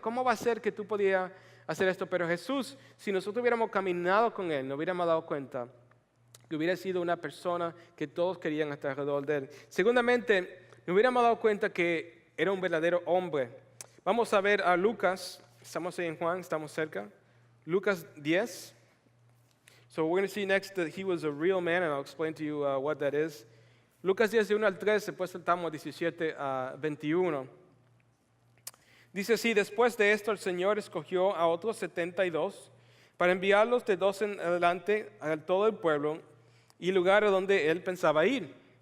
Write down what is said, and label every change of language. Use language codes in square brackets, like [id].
[es] ¿Cómo va a ser que tú podías hacer esto? Pero Jesús, si nosotros hubiéramos caminado con él, nos hubiéramos dado cuenta que hubiera sido una persona que todos querían estar alrededor de él. Segundamente, nos hubiéramos dado cuenta que era un verdadero hombre. Vamos a ver a Lucas, estamos ahí en Juan, estamos cerca. Lucas 10. [en] So we're going to see next that he was a real man, and I'll explain to you what that is. [es] Lucas 10, de 1 al 3, después saltamos 17 a 21. Dice así, después de esto el Señor escogió a otros 72 para enviarlos de 2 en adelante a todo el pueblo y lugares donde él pensaba ir.